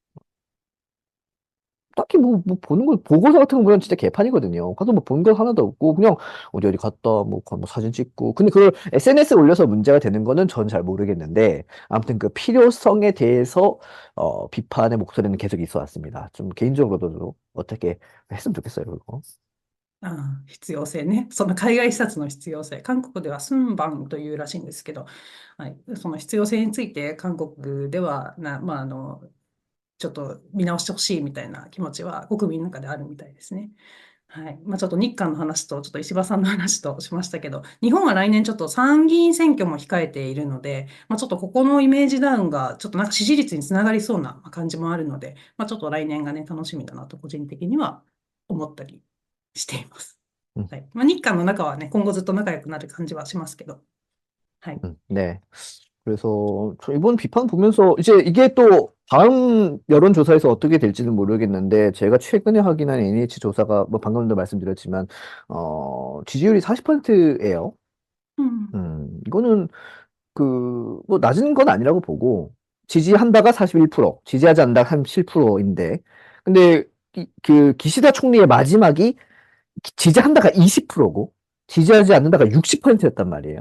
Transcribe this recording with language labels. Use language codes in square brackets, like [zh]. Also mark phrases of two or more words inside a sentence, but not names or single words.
[ko] 딱히 뭐 보는 거 보고서 같은 거 보면 진짜 개판이거든요. 가서 뭐 본 거 하나도 없고 그냥 어디 갔다 뭐 사진 찍고 근데 그걸 SNS에 올려서 문제가 되는 거는 전 잘 모르겠는데 아무튼 그 필요성에 대해서 비판의 목소리는 계속 있어 왔습니다. 좀 개인적으로도 어떻게 했으면 좋겠어요, 그거. [ja] 必要性ね。その海外視察の必要性。韓国ではスンバンというらしいんですけど、はい、その必要性について韓国ではちょっと見直してほしいみたいな気持ちは国民の中であるみたいですね。はい。まあ、ちょっと日韓の話と、ちょっと石破さんの話としましたけど、日本は来年ちょっと参議院選挙も控えているので、まあ、ちょっとここのイメージダウンが、ちょっとなんか支持率につながりそうな感じもあるので、まあ、ちょっと来年がね、楽しみだなと個人的には思ったりしています。 [ko] 음, [ja] はい。まあ、日韓の中はね、今後ずっと仲良くなる感じはしますけど、はい。 [ko] 네. 그래서 저 이번 비판 보면서 이제 이게 또 다음 여론조사에서 어떻게 될지는 모르겠는데, 제가 최근에 확인한 NH 조사가, 뭐 방금도 말씀드렸지만, 지지율이 40%예요. 음, 이거는 뭐 낮은 건 아니라고 보고, 지지한다가 41%, 지지하지 않는다가 37%인데, 근데 그 기시다 총리의 마지막이 지지한다가 20%고, 지지하지 않는다가 60%였단 말이에요.